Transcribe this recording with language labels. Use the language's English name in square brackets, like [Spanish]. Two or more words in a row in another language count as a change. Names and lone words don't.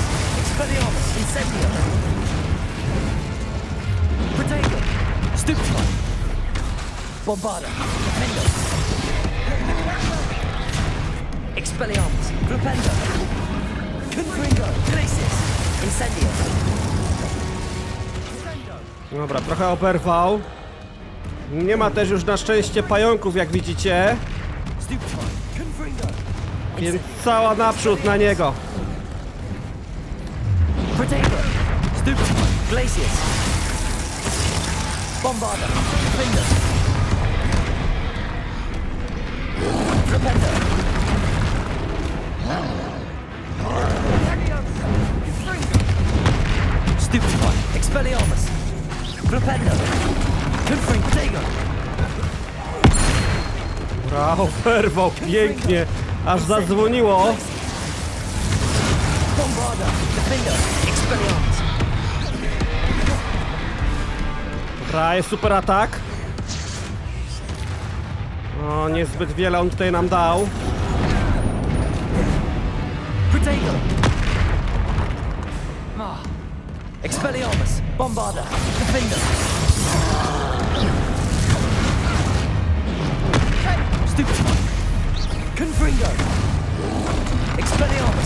[Polish] Expelliarmus. Incendio. Protego. Stupefy. Bombarda. Defendo. Expelliarmus. Flipendo. Confringo. Glacius. Incendio. Dobra, trochę oberwał. Nie ma też już na szczęście pająków, jak widzicie. Więc cała naprzód na niego. Protego. Stupefy. Glacius. Bombarda. Defendo. Flipendo. Stupefy. Expelliarmus. Flipendo. Confring. Protego. Brawo, oberwał pięknie. Aż zadzwoniło. Bombarda. Defendo. Expelliarmus. Dobra, jest super atak. O, niezbyt wiele on tutaj nam dał. Protego. Expelliarmus. Bombarda. Defendo. Stupefy. Confringo. Expelliarmus.